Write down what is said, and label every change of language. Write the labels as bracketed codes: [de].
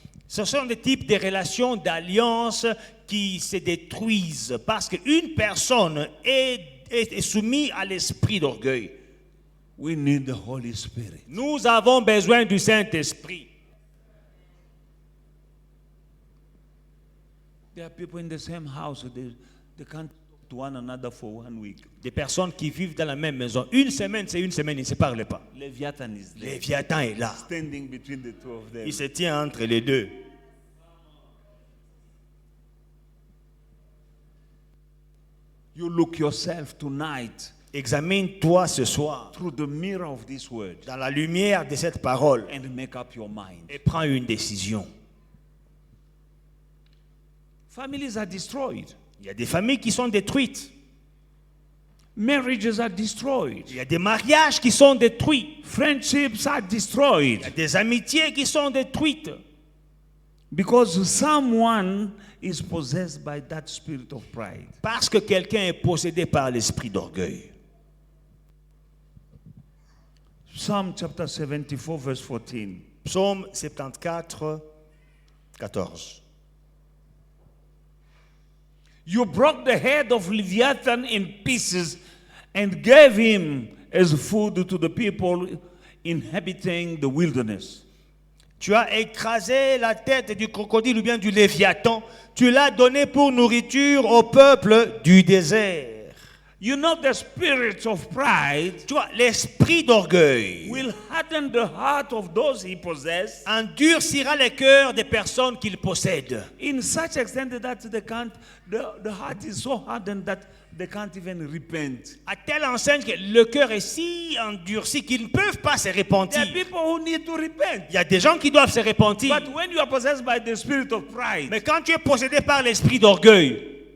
[fr] Ce sont des types de relations d'alliance qui se détruisent parce qu'une personne est soumise à l'esprit d'orgueil. [en] We need the Holy Spirit. [fr] Nous avons besoin du Saint-Esprit. [en] There are people in the same house, they can't talk to one another for 1 week. [fr] Des personnes qui vivent dans la même maison. Une semaine, c'est une semaine, ils ne se parlent pas. [en] Leviathan is there, [fr] Léviathan est là. [en] standing between the two of them. [fr] Il se tient entre les deux. [en] You look yourself tonight [fr] Examine-toi ce soir [en] through the mirror of this word [fr] dans la lumière de cette parole [en] and make up your mind. [fr] et prends une décision. [en] Families are destroyed. [fr] Il y a des familles qui sont détruites. [en] Marriages are destroyed. [fr] Il y a des mariages qui sont détruits. [en] Friendships are [fr] Il y a [en] destroyed [fr] des amitiés qui sont détruites. [en] because someone is possessed by that spirit of pride. [fr] Parce que quelqu'un est possédé par l'esprit d'orgueil. [en] Psalm chapter 74 verse 14. [fr] Psaume 74, 14. [en] You broke the head of Leviathan in pieces and gave him as food to the people inhabiting the wilderness. [fr] Tu as écrasé la tête du crocodile ou bien du léviathan. Tu l'as donné pour nourriture au peuple du désert. [en] You know, the spirit of pride [fr] Tu vois, l'esprit d'orgueil [en] will harden the heart of those he possesses [fr] endurcira les cœurs des personnes qu'il possède. [en] in such extent that the heart is so hardened that they can't even repent. [fr] À telle enseigne que le cœur est si endurci qu'ils ne peuvent pas se [en] There [fr] repentir. [en] are people who need to repent. [fr] Il y a des gens qui doivent se repentir. [en] But when you are possessed by the spirit of pride, [fr] Mais quand tu es possédé par l'esprit d'orgueil,